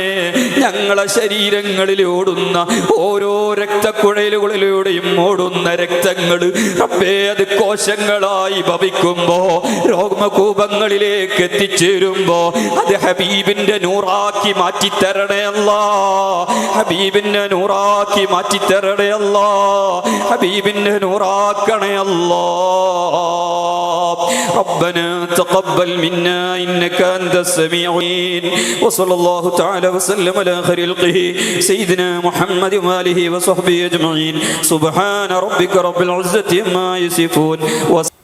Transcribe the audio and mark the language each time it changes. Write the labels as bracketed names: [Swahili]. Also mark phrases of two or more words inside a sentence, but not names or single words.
[Malayalam] ഞങ്ങളെ ശരീരങ്ങളിൽ ഓടുന്ന ഓരോ രക്തക്കുഴലുകളിലൂടെയും ഓടുന്ന രക്തങ്ങൾ റബ്ബേ അത് കോശങ്ങളായി ഭവിക്കുമ്പോ രോമകൂപങ്ങളിലേക്ക് എത്തിച്ചേരുമ്പോ അത് ഹബീബിന്റെ നൂറാക്കി മാറ്റിത്തരണേ അല്ലാ, ഹബീബിന്റെ നൂറാക്കി മാറ്റിത്തരണേ അല്ലാ, ഹബീബിന്റെ നൂറാക്കണേ അല്ലാ. [Arabic] ربنا تقبل منا إنك أنت السميع العليم وصلى الله تعالى وسلم على خير خلقه سيدنا محمد وآله وصحبه أجمعين. سبحان ربك رب العزة عما يصفون